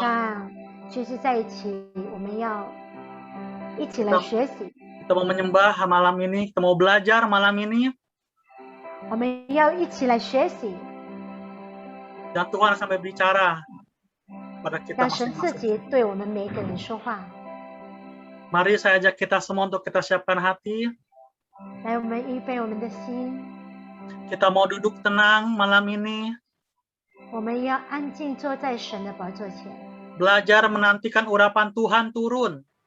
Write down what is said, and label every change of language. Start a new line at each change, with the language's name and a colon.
Chinese: 上聚集在一起，我们要一起来学习。
Indonesian: Kita mau menyembah malam ini. Kita mau belajar malam ini.
Chinese: 我们要一起来学习，
Indonesian: Dan Tuhan sampai bicara pada kita
Chinese: 让神自
Indonesian: masing-masing.
Chinese: 己对我们每一个人说话。
Indonesian: Mari saya ajak kita semua untuk kita siapkan hati.
Chinese: 来，我们预备我们的心，
Indonesian: Kita mau duduk tenang malam ini.
Chinese: 我们要安静坐在神的宝座前，
Indonesian: Belajar menantikan urapan Tuhan turun.